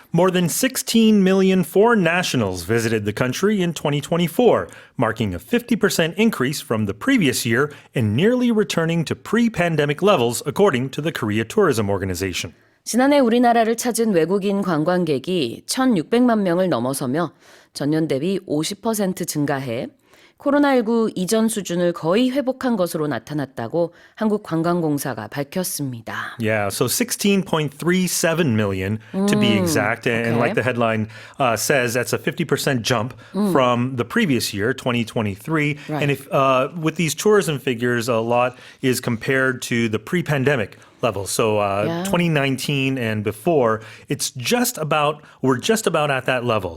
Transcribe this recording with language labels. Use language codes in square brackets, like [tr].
[en] More than 16 million foreign nationals visited the country in 2024, marking a 50% increase from the previous year and nearly returning to pre-pandemic levels, according to the Korea Tourism Organization. [ko] 지난해 우리나라를 찾은 외국인 관광객이 1,600만 명을 넘어서며 전년 대비 50% 증가해 코로나19 이전 수준을 거의 회복한 것으로 나타났다고 한국관광공사가 밝혔습니다. [en] Yeah, so 16.37 million to be exact. And like the headline says, that's a 50% jump from the previous year, 2023. Right. And if with these tourism figures, a lot is compared to the pre-pandemic levels. So 2019 and before, we're just about at that level.